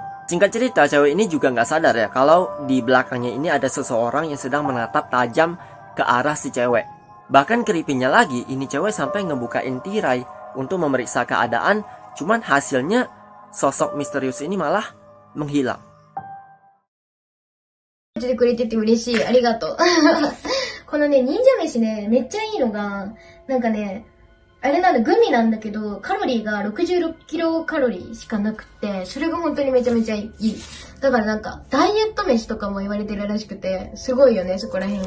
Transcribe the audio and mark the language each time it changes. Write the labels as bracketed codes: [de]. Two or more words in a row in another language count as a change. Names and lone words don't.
[id] Singkat cerita, cewek ini juga nggak sadar ya kalau di belakangnya ini ada seseorang yang sedang menatap tajam ke arah si cewek. Bahkan creepy-nya lagi, ini cewek sampai ngebukain tirai untuk memeriksa keadaan, cuman hasilnya sosok misterius ini malah menghilang. [ja] てくれてて嬉しい。ありがとう。このね、忍者飯ね、めっちゃいいのが、なんかね、あれなんだ、グミなんだけど、カロリーが66キロカロリーしかなくって、それが本当にめちゃめちゃいい。だからなんか、ダイエット飯とかも言われてるらしくて、すごいよね、そこら辺。